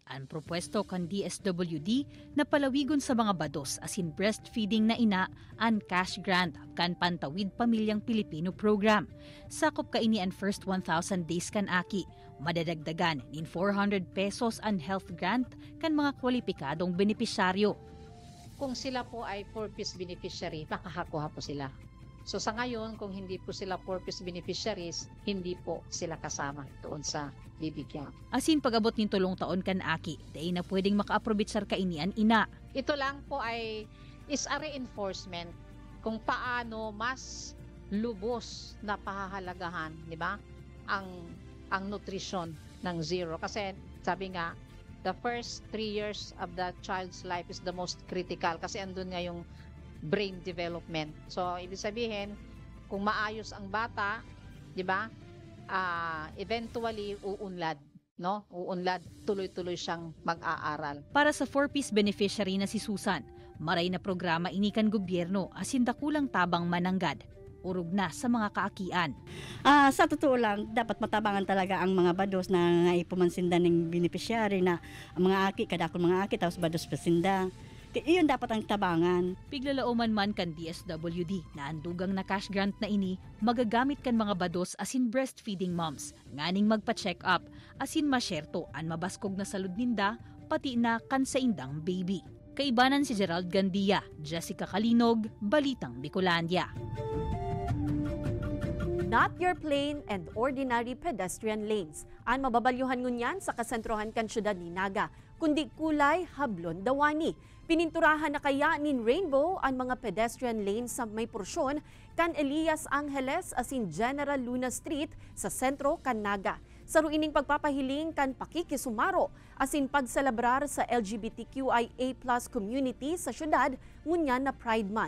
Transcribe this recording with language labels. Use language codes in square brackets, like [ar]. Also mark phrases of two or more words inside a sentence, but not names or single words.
[bik] ang propwesto kan DSWD na palawigon sa mga bados asin breastfeeding na ina ang [en] cash grant [bik] kan Pantawid Pamilyang Pilipino program. Sakop kaini ang [en] first 1,000 days [bik] kan aki. Madadagdagan nin 400 pesos ang [en] health grant [bik] kan mga kwalipikadong benepisyaryo. [tl] Kung sila po ay [en] 4-piece beneficiary, [tl] makakakuha po sila. So sa ngayon, kung hindi po sila [en] 4-piece beneficiaries, [tl] hindi po sila kasama doon sa bibigyan. [bik] Asin pag-abot nin tulong taon kan aki, day na pwedeng maka-aprobitsar kainian ina. [tl] Ito lang po [en] is a reinforcement [tl] kung paano mas lubos na pahahalagahan, di ba? Ang nutrition ng zero. Kasi sabi nga, [en] the first 3 years of the child's life is the most critical [tl] kasi andun nga yung [en] brain development. [tl] So, ibig sabihin, kung maayos ang bata, di ba, eventually uunlad, no? Uunlad, tuloy-tuloy siyang mag-aaral. [bik] Para sa [en] 4-piece beneficiary [bik] na si Susan, maray na programa inikan gobyerno asin dakulang tabang mananggad. Urog na sa mga kaakian. Sa totoo lang, dapat matabangan talaga ang mga bados na ipumansinda ng beneficiary na ang mga aki, kadakol mga aki, tapos bados pasinda. Iyon dapat ang tabangan. Piglalauman man kan DSWD na andugang na [en] cash grant [bik] na ini, magagamit kan mga bados asin [en] breastfeeding moms, [bik] nganing magpa-check up, asin masyerto an mabaskog na salud ninda, pati na kan sa indang baby. Kaibanan si Gerald Gandia, Jessica Kalinog, Balitang Bicolandia. [en] Not your plain and ordinary pedestrian lanes. [bik] Ang mababalyuhan ngunyan sa kasentrohan kan syudad ni Naga, kundi kulay hablon dawani. Pininturahan na kaya nin rainbow ang mga [en] pedestrian lanes [bik] sa may porsyon kan Elias Angeles asin General Luna Street sa sentro kan Naga. Sa ruining pagpapahiling kan pakikisumaro asin pagselebrar sa [en] LGBTQIA+ community [bik] sa syudad ngunyan na Pride Month.